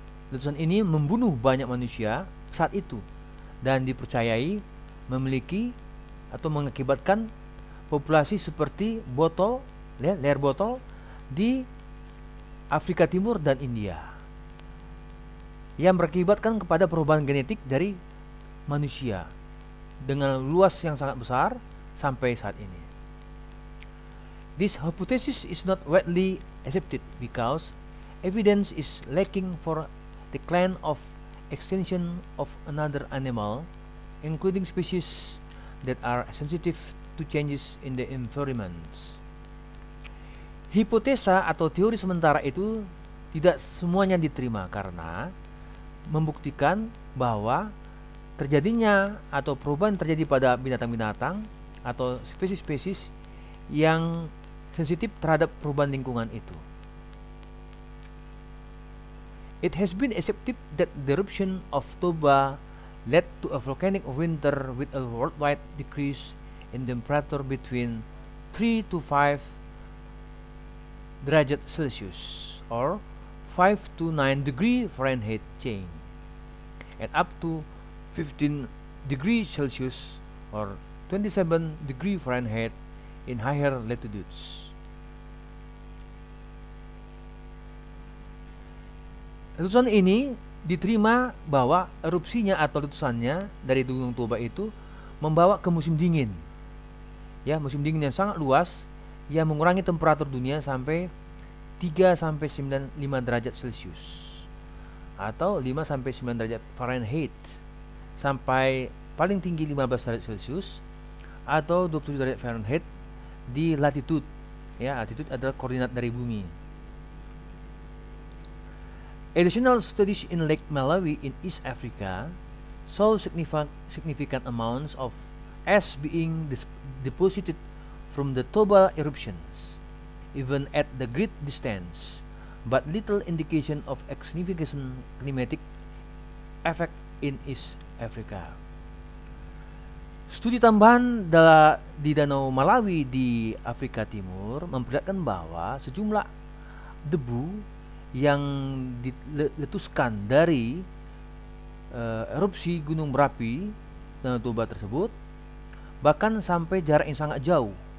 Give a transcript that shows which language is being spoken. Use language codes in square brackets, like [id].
[id] Letusan ini membunuh banyak manusia saat itu dan dipercayai memiliki atau mengakibatkan populasi seperti leher botol di Afrika Timur dan India. yang berakibatkan kepada perubahan genetik dari manusia dengan luas yang sangat besar sampai saat ini. [en] This hypothesis is not widely accepted because evidence is lacking for the claim of extinction of another animal, including species that are sensitive to changes in the environment. [id] Hipotesa atau teori sementara itu tidak semuanya diterima karena membuktikan bahwa terjadinya atau perubahan terjadi pada binatang-binatang atau spesies-spesies yang sensitif terhadap perubahan lingkungan itu. [en] It has been accepted that the eruption of Toba led to a volcanic winter with a worldwide decrease in temperature between 3 to 5 derajat Celsius or 5 to 9 degree Fahrenheit change, and up to 15 degrees Celsius or 27 degree Fahrenheit in higher latitudes. [id] Letusan ini diterima bahwa erupsinya atau letusannya dari Gunung Toba itu membawa ke musim dingin. Ya, musim dingin yang sangat luas yang mengurangi temperatur dunia sampai 3 sampai 5 derajat Celcius atau 5 sampai 9 derajat Fahrenheit sampai paling tinggi 15 derajat Celcius atau 27 derajat Fahrenheit di latitude. Ya, latitude adalah koordinat dari bumi. [en] Additional studies in Lake Malawi in East Africa show significant amounts of ash being deposited from the Toba eruptions, even at the great distance, but little indication of a significant climatic effect in East Africa. [id] Studi tambahan di Danau Malawi di Afrika Timur memperlihatkan bahwa sejumlah debu yang diletuskan dari erupsi gunung berapi Danau Toba tersebut bahkan sampai jarak yang sangat jauh.